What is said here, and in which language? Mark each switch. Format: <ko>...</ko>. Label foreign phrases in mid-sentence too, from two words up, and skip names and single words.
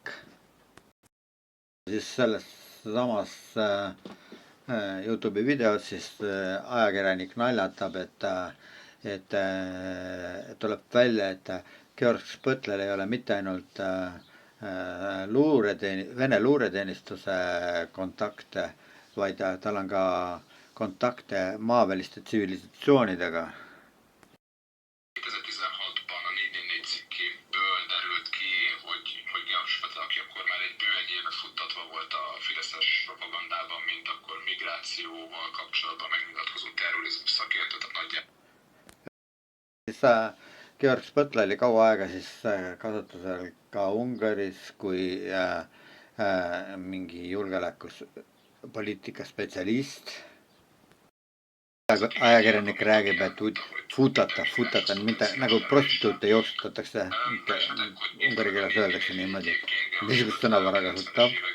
<et>Siis selles samas YouTube'i videos siis ajakirjanik naljatab, et tuleb välja, et Georg Spõtlel ei ole mitte ainult Vene luureteenistuse kontakte, vaid tal on ka kontakte maaväliste tsivilisatsioonidega.</et> <hu>2016-ban a 444 cikkéből derült ki, hogy Georg Spötle, aki akkor már egy bő egy éve futtatva volt a fideszes propagandában, mint akkor migrációval kapcsolatban megnyilatkozó terrorizmus szakértő, tehát nagyjából.</hu> <et>Georg Spõtle oli kaua aega siis kasutusel ka Ungaris kui mingi julgeolekupoliitika spetsialist. Ajakirjanik räägib, et futata, mitte nagu prostituute jooksutatakse, ungari keeles öeldakse niimoodi, niisugust sõnavara kasutab.</et>